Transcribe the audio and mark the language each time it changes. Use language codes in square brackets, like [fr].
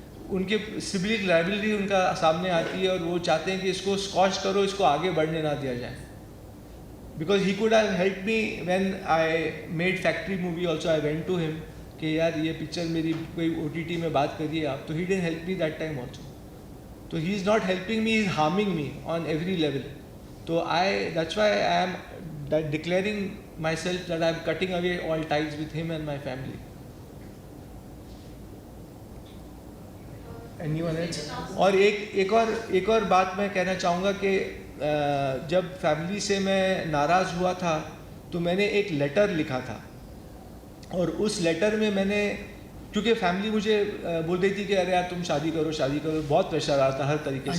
[hi] उनके civil liability उनका सामने आती है और वो चाहते हैं कि इसको स्कॉच करो, इसको आगे बढ़ने ना दिया जाए। [en] Because he could have help me when I made factory movie also. I went to him [hi] कि यार ये पिक्चर मेरी कोई OTT में बात करिए आप, तो [en] He didn't help me that time also. तो he is not helping me, he is harming me on every level. तो that's why I am declaring myself that I am cutting away all ties with him and my family. Anyone else? [hi] और एक और बात मैं कहना चाहूँगा कि जब फैमिली से मैं नाराज़ हुआ था तो मैंने एक लेटर लिखा था, और उस लेटर में मैंने, क्योंकि फैमिली मुझे बोल रही थी कि अरे यार तुम शादी करो, बहुत प्रेशर आ रहा था हर तरीके से।